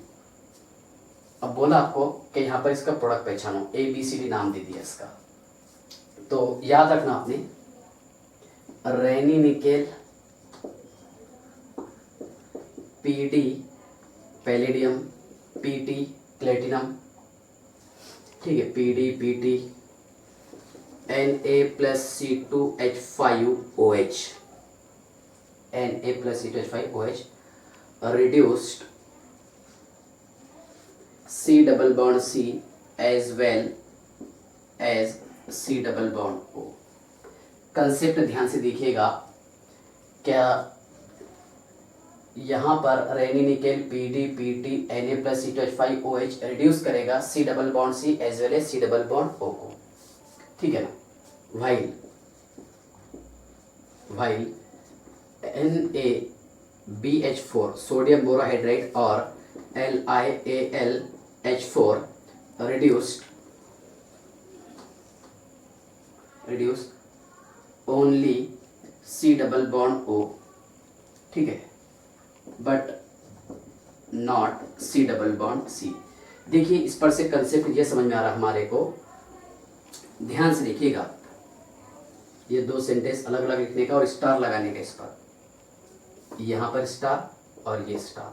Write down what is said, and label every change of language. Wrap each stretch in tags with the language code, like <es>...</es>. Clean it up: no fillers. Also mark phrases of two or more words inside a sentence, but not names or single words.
<hi>अब बोला आपको कि यहाँ पर इसका प्रोडक्ट पहचानो, ABCD नाम दे दिया इसका, तो याद रखना आपने, रेनी निकेल PD पैलेडियम PT प्लेटिनम, ठीक है, PD PT Na+C2H5OH, Na+C2H5OH</hi> <en>reduced C double bond C as well as C double bond O।</en> <hi>कंसेप्ट ध्यान से देखिएगा, क्या यहाँ पर रेनी निकेल PD PT Na+C2H5OH रिड्यूस करेगा</hi> <en>C double bond C as well as C double bond O</en> <hi>को। ठीक है ना, वाइल NaBH4 सोडियम बोरोहाइड्रेट और LiAlH4</hi> <en>reduce only C double bond O,</en> <hi>ठीक है,</hi> <en>but not C double bond C.</en> <hi>देखिए इस पर से कंसेप्ट ये समझ में आ रहा हमारे को, ध्यान से देखिएगा, ये दो सेंटेंस अलग अलग लिखने का और स्टार लगाने का, इस पर यहाँ पर स्टार और ये स्टार।</hi>